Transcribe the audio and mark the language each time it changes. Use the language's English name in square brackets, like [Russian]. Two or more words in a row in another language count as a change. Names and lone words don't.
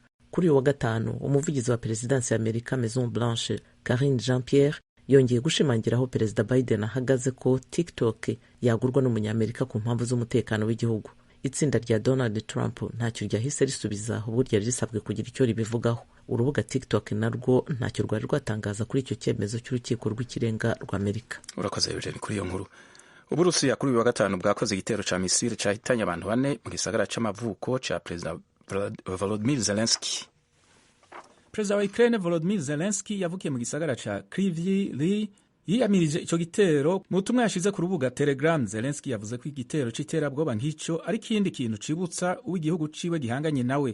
[Kinyarwanda] Kuri uyu wa gatanu umuvugizi wa perezidansi ya Amerika Maison Blanche Karine Jean-Pierre yongeye gushimangira aho perezida Biden ahagaze ko TikTok yagurwa n'umunyamerika ku mpamvu z'umutekano w'igihugu. Itsinda rya Donald Trump ntacyo ryahise risubiza ubwo ryari risabwe kugira icyo ribivugaho. Urubuga TikTok narwo ntacyo rwari rwatangaza kuri icyo cyemezo cy'urukiko rw'ikirenga rw'Amerika. Urakoze Eugene kuri iyo nkuru. [Rundi] Uburusiya kuri uyu wa gatanu bwakoze igitero ca misile cyahitanye abantu 4 mu gisagara c'amavuko ca perezida Volodymyr Zelensky. Perezida wa Ukraine Volodymyr Zelensky yavukiye mu gisagara ca Kryvyi yiyamirije ico gitero. Mu butumwa yashize ku rubuga Telegram, Zelensky yavuze ko igitero c'iterabwoba nk'ico ari kindi kintu cibutsa uw'igihugu ciwe gihanganye nawe.